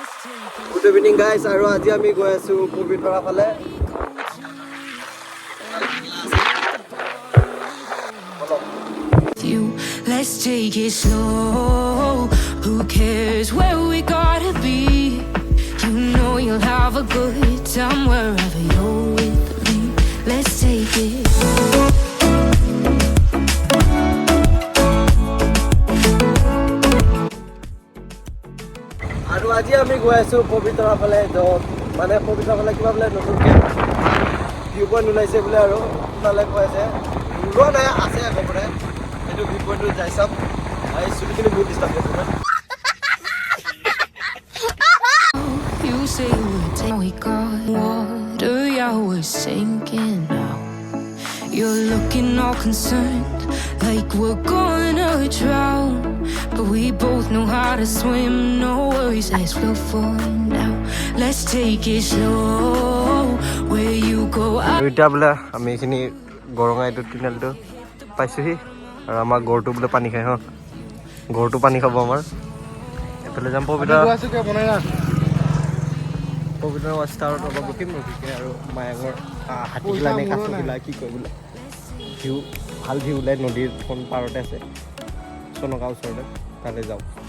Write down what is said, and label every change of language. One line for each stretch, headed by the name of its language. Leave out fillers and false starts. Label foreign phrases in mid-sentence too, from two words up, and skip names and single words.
English: Good evening guys,
Assamese: আৰু আজি আমি গৈ আছো পবিতৰা ফালে।
English: Let's take it slow. Who cares where we gotta be? You know you'll have a good time wherever you're with me. Let's take it.
Assamese: আৰু আজি আমি গৈ আছো পবিতৰা ফালে, মানে পবিতৰা ফালে কিবা বোলে নতুনকৈ
English: view point
Assamese: ওলাইছে বোলে, আৰু তালৈ কৈ আছে ওলোৱা নাই, আছে একেবাৰে সেইটো ভিউ পইণ্টটো যাই চাম। এই চুলিখিনি বহুত ডিষ্টাৰ্ব কৰিছে।
English: You say we got water, yeah, we're sinking now. You're looking all concerned, like we're gonna drown. But we both know how to swim, no worries as we'll find out. Let's take it slow, where you go
Assamese: এতিয়া বোলে আমি এইখিনি গৰঙাইটো টিনেলটো পাইছোঁহি, আৰু আমাৰ গৰুটো বোলে পানী খায়। গৰুটো পানী খাব আমাৰ। এইফালে যাম পবিতৰা ষ্টাৰত অলপ ৰখিম, ৰখিকে আৰু মায়াঙৰ হাতীখিলা নে কাছখিলা কি কয় বোলে ভিউ, ভাল ভিউ ওলাই, নদীৰ কোন পাৰতে আছে, চনকা ওচৰতে, তালৈ যাওঁ।